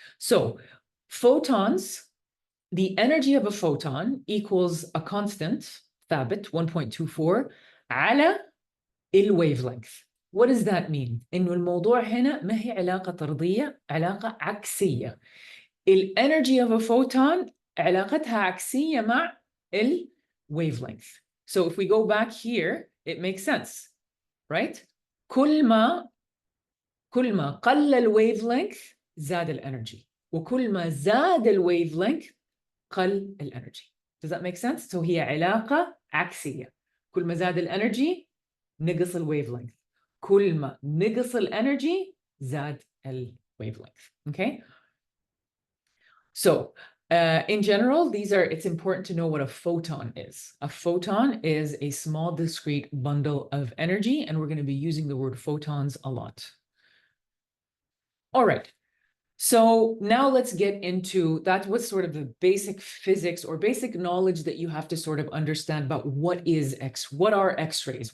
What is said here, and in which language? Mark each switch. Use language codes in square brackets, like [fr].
[en] So photons, the energy of a photon equals a constant, ثابت, 1.24, على wavelength. What does that mean? [ar] إنه الموضوع هنا ما هي علاقة طردية، علاقة عكسية. [en] Energy of a photon [ar] علاقتها عكسية مع [en] wavelength. So if we go back here, it makes sense, right? [ar] كل ما قل wavelength زاد الانرجي، وكل ما زاد wavelength قل الانرجي. [en] Does that make sense? [ar] So هي علاقة عكسية. كل ما زاد الانرجي نقص wavelength. كل ما نقص الانرجي زاد wavelength. [en] Okay? So in general, it's important to know what a photon is. A photon is a small discrete bundle of energy, and we're going to be using the word photons a lot. All right. So now let's get into that. What's sort of the basic physics or basic knowledge that you have to sort of understand about what are X-rays?